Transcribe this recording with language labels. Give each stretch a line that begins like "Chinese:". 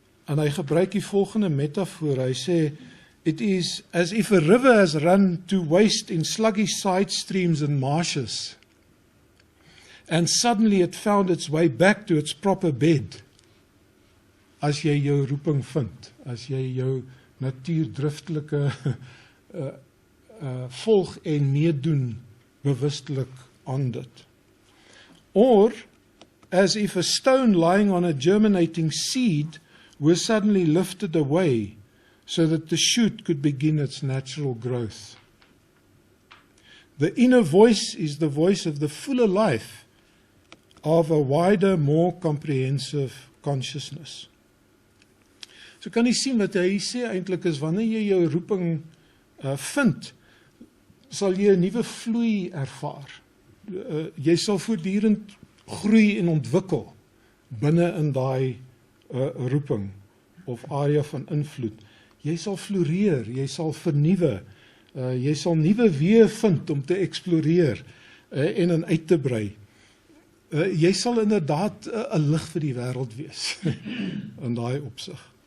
Afrikaans: En hy gebruik die volgende metafoor, hy sê,
English: it is as if a river has run to waste in sluggish side streams and marshes, and suddenly it found its way back to its proper bed.
Afrikaans: As jy jou roeping vind, as jy jou natuurdriftelike volg en meedoen bewustelik aan dit.
English: Or, as if a stone lying on a germinating seed was suddenly lifted away so that the shoot could begin its natural growth. The inner voice is the voice of the fuller life of a wider, more comprehensive consciousness.
Afrikaans: So kan jy sien wat hy sê eintlik is, wanneer jy jou roeping vind, sal jy 'n nuwe vloei ervaar. Jy sal voortdurend groei en ontwikkel binne in daai roeping of area van invloed. Jy sal floreer, jy sal vernuwe, jy sal nuwe weë vind om te eksploreer en in uit te brei. Jy sal inderdaad 'n lig vir die wêreld wees in daai opsig.